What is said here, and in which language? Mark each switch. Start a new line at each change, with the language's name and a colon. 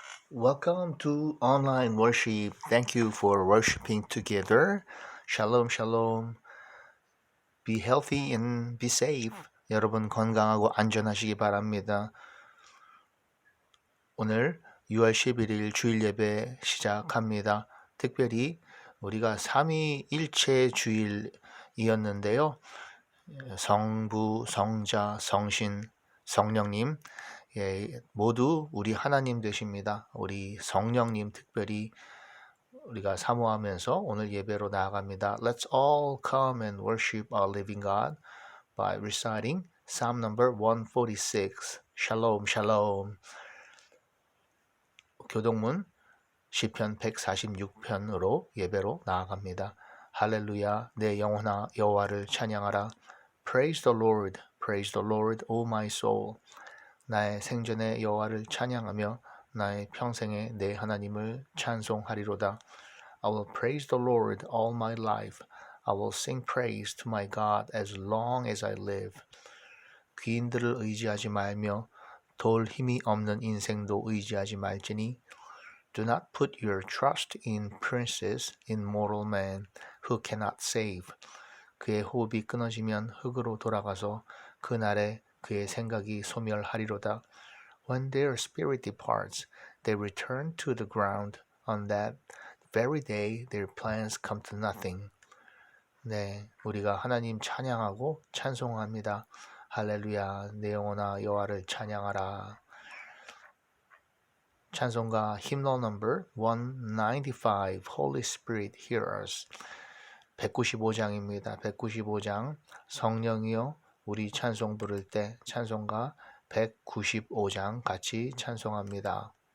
English: Welcome to online worship. Thank you for worshiping together. Shalom, shalom. Be healthy and be safe.
Korean: 여러분 건강하고 안전하시기 바랍니다. 오늘 6월 11일 주일 예배 시작합니다. 특별히 우리가 삼위일체 주일이었는데요. 성부, 성자, 성신, 성령님 모두 우리 하나님 되십니다. 우리 성령님 특별히 우리가 사모하면서 오늘 예배로 나아갑니다.
English: Let's all come and worship our living God by reciting Psalm number 146.
Hebrew: Shalom, shalom.
Korean: 교동문 시편 146편으로 예배로 나아갑니다. 할렐루야, 내 영혼아 여호와를 찬양하라.
English: Praise the Lord, O my soul.
Korean: 나의 생전에 여호와를 찬양하며 나의 평생에 내 하나님을 찬송하리로다.
English: I will praise the Lord all my life. I will sing praise to my God as long as I live.
Korean: 귀인들을 의지하지 말며 돌 힘이 없는 인생도 의지하지 말지니
English: Do not put your trust in princes, in mortal man, who cannot save.
Korean: 그의 호흡이 끊어지면 흙으로 돌아가서 그날에 그의 생각이 소멸하리로다.
English: When their spirit departs, they return to the ground. On that very day, their plans come to nothing.
Korean: 네, 우리가 하나님 찬양하고 찬송합니다. 할렐루야, 내 영혼아 여호와를 찬양하라.
English: 찬송가 hymnal number 195 Holy Spirit hear us 195장입니다.
Korean: 195장 성령이여 우리 찬송 부를 때 찬송가 195장 같이 찬송합니다.